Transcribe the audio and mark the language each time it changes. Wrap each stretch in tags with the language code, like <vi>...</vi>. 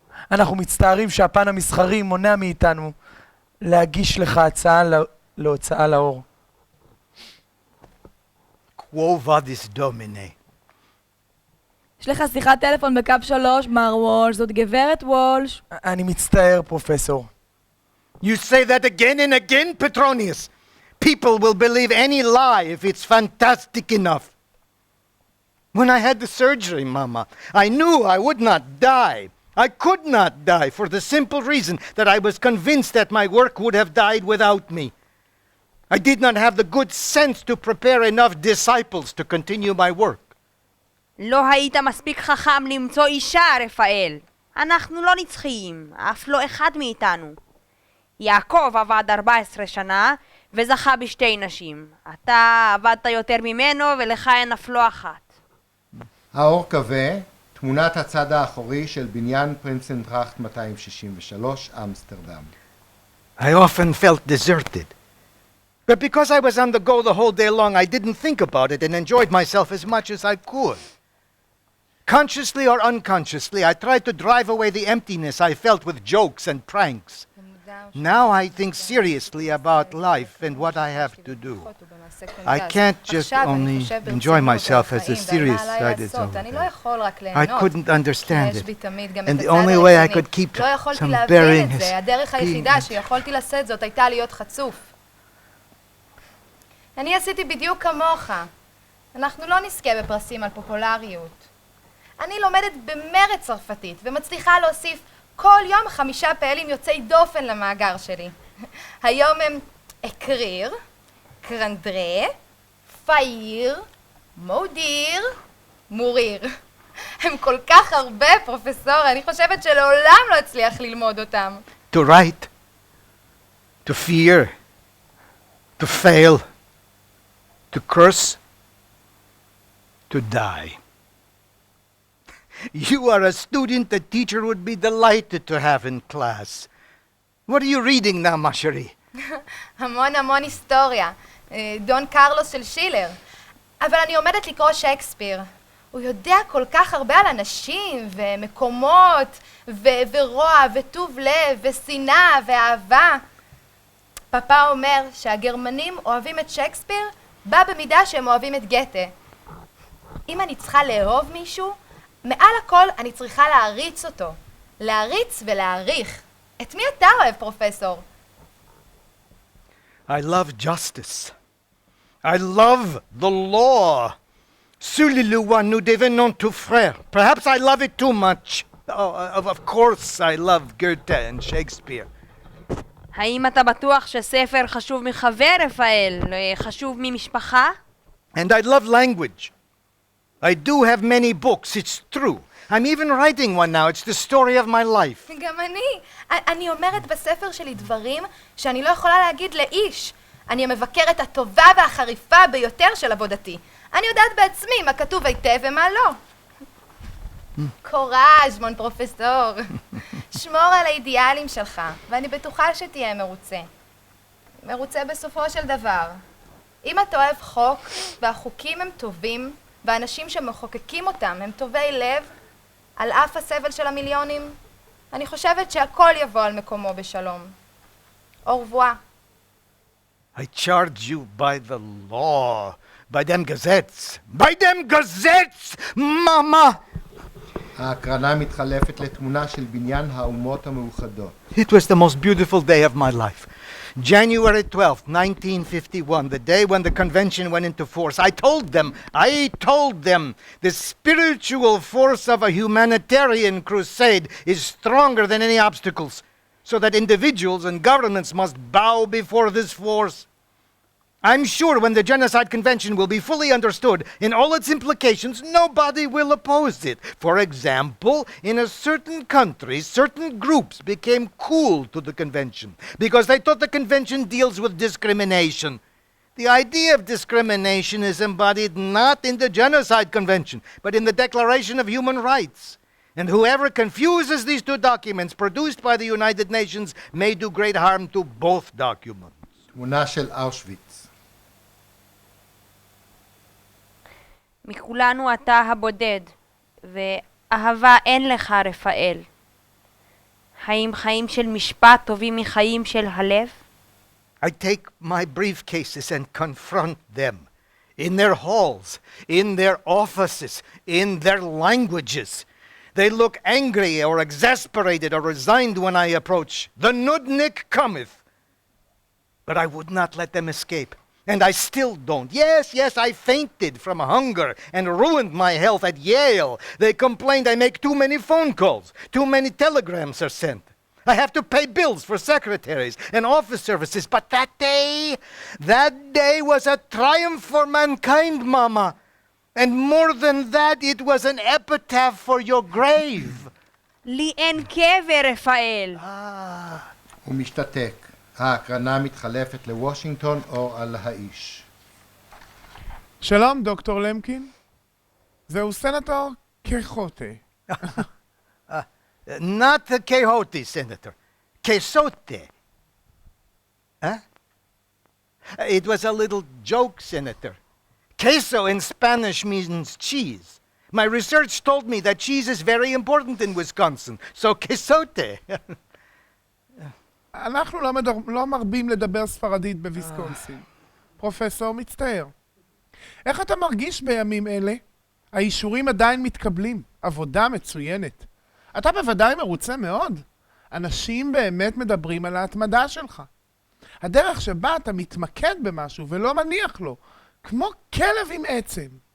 <he>אנחנו מצטערים שהפן המסחרי מונע מאיתנו להגיש לך הצעה להוצאה לאור.</he> <la>Quo vadis domine?</la> <he>יש לך שיחת טלפון בקו 3, מר וולש, זאת גברת וולש. אני מצטער, פרופסור.</he> <en>You say that again and again, Petronius. People will believe any lie if it's fantastic enough. When I had the surgery, Mama, I knew I would not die. I could not die for the simple reason that I was convinced that my work would have died without me. I did not have the good sense to prepare enough disciples to continue my work.</en> <he>לא היית מספיק חכם למצוא אישה, רפאל. אנחנו לא נצחיים, אף לא אחד מאיתנו. יעקב עבד 14 שנה וזכה בשתי נשים. אתה עבדת יותר ממנו ולך אין אף לא אחת. האור כבה, תמונת הצד האחורי של בניין פרינסנטראכט 263, אמסטרדם.</he> <en>I often felt deserted. But because I was on the go the whole day long, I didn't think about it and enjoyed myself as much as I could. Consciously or unconsciously, I tried to drive away the emptiness I felt with jokes and pranks. Now I think seriously about life and what I have to do. I can't just only enjoy myself as the serious side is over there. I couldn't understand it. And the only way I could keep some bearing is</en> <he>הדרך היחידה שיכולתי לשאת זאת הייתה להיות חצוף. אני עשיתי בדיוק כמוך. אנחנו לא נזכה בפרסים על פופולריות. אני לומדת במרד צרפתית ומצליחה להוסיף כל יום 5 פעלים יוצאי דופן למאגר שלי. היום הם אקריר, קרנדרה, פייר, מודיר, מוריר. הם כל כך הרבה, פרופסור, אני חושבת שלעולם לא אצליח ללמוד אותם.</he> <en>to write, to fear, to fail, to curse, to die. You are a student the teacher would be delighted to have in class. What are you reading now,</en> <fr>ma chérie?</fr> <he>המון היסטוריה. דון קרלוס של שילר. אבל אני עומדת לקרוא שייקספיר. הוא יודע כל כך הרבה על אנשים ומקומות ורוע וטוב לב ושנאה ואהבה. פאפה אומר שהגרמנים אוהבים את שייקספיר בא במידה שהם אוהבים את גתה. אם אני צריכה לאהוב מישהו, מעל הכל אני צריכה להריץ אותו. להריץ ולהעריך. את מי אתה אוהב, פרופסור?</he> <en>I love justice. I love the law.</en> <fr>Celui-là nous devenons tout frères.</fr> <en>Perhaps I love it too much. Of course I love Goethe and Shakespeare.</en> <he>האם אתה בטוח שספר חשוב מחבר, רפאל? חשוב ממשפחה?</he> <en>And I love language. I do have many books, it's true. I'm even writing one now. It's the story of my life.</en> <he>גם אני אומרת בספר שלי דברים שאני לא יכולה להגיד לאיש. אני המבקרת הטובה והחריפה ביותר של עבודתי. אני יודעת בעצמי מה כתוב היטב ומה לא.</he> <fr>קוראז' מון פרופסור.</fr> <he>שמור על האידיאלים שלך, ואני בטוחה שתהיה מרוצה. מרוצה בסופו של דבר. אם אתה אוהב חוק, והחוקים הם טובים, והאנשים שמחוקקים אותם הם טובי לב, על אף הסבל של המיליונים, אני חושבת שהכל יבוא על מקומו בשלום.</he> <fr>au revoir.</fr> <en>I charge you by the law, by them gazettes. By them gazettes, mama!</en> <he>ההקרנה מתחלפת לתמונה של בניין האומות המאוחדות.</he> <en>It was the most beautiful day of my life. January 12th, 1951, the day when the convention went into force. I told them, the spiritual force of a humanitarian crusade is stronger than any obstacles, so that individuals and governments must bow before this force. I'm sure when the Genocide Convention will be fully understood in all its implications, nobody will oppose it. For example, in a certain country, certain groups became cool to the convention because they thought the convention deals with discrimination. The idea of discrimination is embodied not in the Genocide Convention, but in the Declaration of Human Rights. And whoever confuses these two documents produced by the United Nations may do great harm to both documents.</en> <he>תמונה של אושוויץ. מכולנו אתה הבודד, ואהבה אין לך, רפאל. האם חיים של משפט טובים מחיים של הלב?</he> <en>I take my briefcases and confront them in their halls, in their offices, in their languages. They look angry or exasperated or resigned when I approach. The nudnik cometh. But I would not let them escape. And I still don't. Yes, I fainted from hunger and ruined my health at Yale. They complained I make too many phone calls. Too many telegrams are sent. I have to pay bills for secretaries and office services. But that day was a triumph for mankind, Mama. And more than that, it was an epitaph for your grave.</en> <he>לי אין קבר, רפאל. הוא משתתק. ההקרנה מתחלפת לוושינגטון או על האיש. שלום, דוקטור למקין. זהו סנטור קחוטה.</he> <en>Not the Quixote, Senator. Quesote. Huh? It was a little joke, Senator. Queso in Spanish means cheese. My research told me that cheese is very important in Wisconsin, so quesote.</en> <he>אנחנו לא מרבים לדבר ספרדית בוויסקונסין. פרופסור, מצטער. איך אתה מרגיש בימים אלה? האישורים עדיין מתקבלים. עבודה מצוינת. אתה בוודאי מרוצה מאוד. אנשים באמת מדברים על ההתמדה שלך. הדרך שבה אתה מתמקד במשהו ולא מניח לו, כמו כלב עם עצם.</he>